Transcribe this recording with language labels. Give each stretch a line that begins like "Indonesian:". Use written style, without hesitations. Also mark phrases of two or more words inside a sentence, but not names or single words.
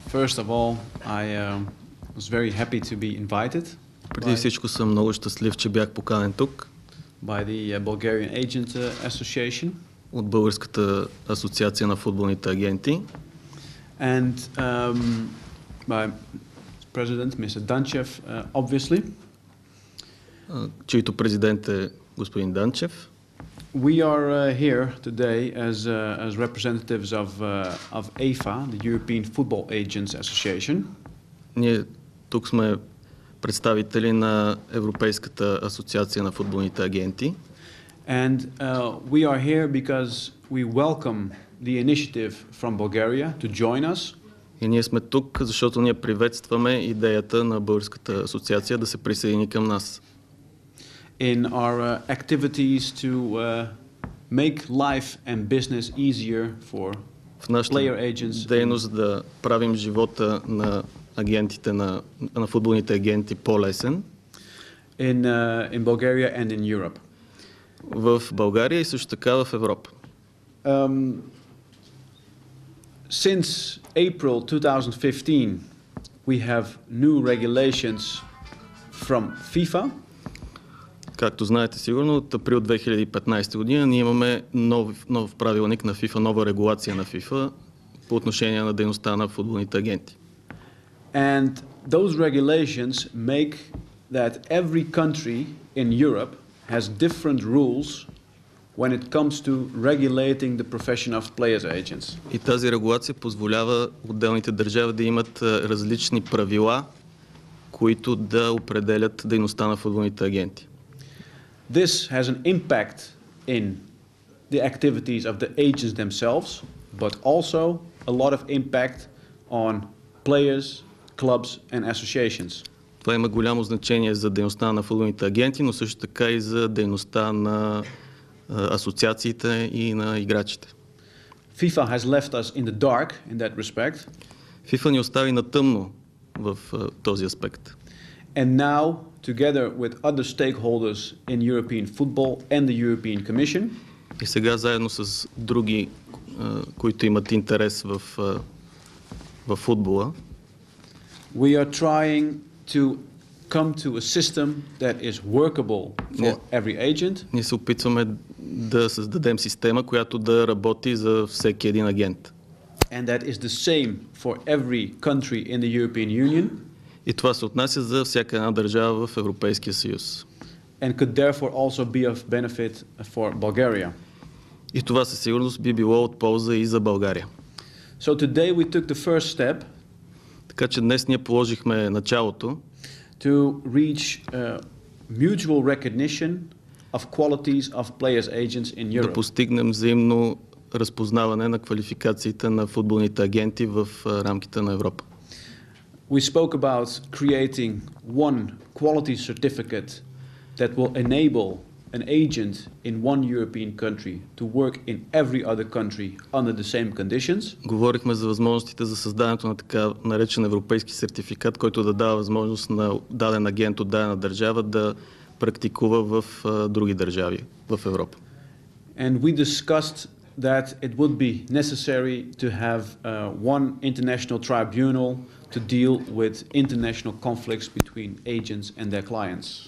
English: First of all, I was very happy to be invited.
Bulgarian: Преди всичко съм много щастлив, че бях поканен тук
English: by the Bulgarian Agent Association.
Bulgarian: От Българската асоциация на футболните агенти.
English: And by President Mr. Danchev, obviously.
Bulgarian: Чийто президент е господин Данчев.
English: We are here today as representatives of AFA, the European Football Agents Association.
Bulgarian: Ние тук сме представители на Европейската асоциация на футболните агенти.
English: And we are here because we welcome the initiative from Bulgaria to join us.
Bulgarian: И ние сме тук, защото ние приветстваме идеята на Българската асоциация да се присъедини към нас.
English: In our activities to make life and business easier for player agents.
Bulgarian: Дейност да правим живота на агентите на футболните агенти по-лесен.
English: In Bulgaria and in Europe.
Bulgarian: В България и също така в Европа.
English: Since April 2015, we have new regulations from FIFA.
Bulgarian: Както знаете сигурно, от април 2015 година ние имаме нов правилник на FIFA, нова регулация на FIFA по отношение на дейността на футболните агенти.
English: And those regulations make that every country in Europe has different rules when it comes to regulating the profession of players agents.
Bulgarian: И тази регулация позволява отделните държави да имат различни правила, които да определят дейността на футболните агенти.
English: This has an impact in the activities of the agents themselves, but also a lot of impact on players, clubs and associations.
Bulgarian: Това има голямо значение за дейността на футболните агенти, но също така и за дейността на асоциациите и на играчите.
English: FIFA has left us in the dark in that respect.
Bulgarian: FIFA ни остави на тъмно в този аспект.
English: And now, together with other stakeholders in European football and the European Commission,
Bulgarian: и сега заедно с други, които имат интерес в футбола,
English: we are trying to come to a system that is workable for every agent.
Bulgarian: Ние се опитваме да създадем система, която да работи за всеки един агент.
English: And that is the same for every country in the European Union.
Bulgarian: И това се отнася за всяка една държава в Европейския съюз.
English: And could therefore also be of benefit for Bulgaria.
Bulgarian: И това със сигурност би било от полза и за България.
English: So today we took the first step.
Bulgarian: Така че днес ние положихме началото
English: to reach mutual recognition of qualities of players agents in Europe.
Bulgarian: Да постигнем взаимно разпознаване на квалификациите на футболните агенти в рамките на Европа.
English: We spoke about creating one quality certificate that will enable an agent in one European country to work in every other country under the same conditions.
Bulgarian: Говорихме за възможностите за създаването на така наречен европейски сертификат, който да дава възможност на даден агент от дадена държава да практикува в други държави в Европа.
English: And we discussed that it would be necessary to have one international tribunal to deal with international conflicts between agents and their clients.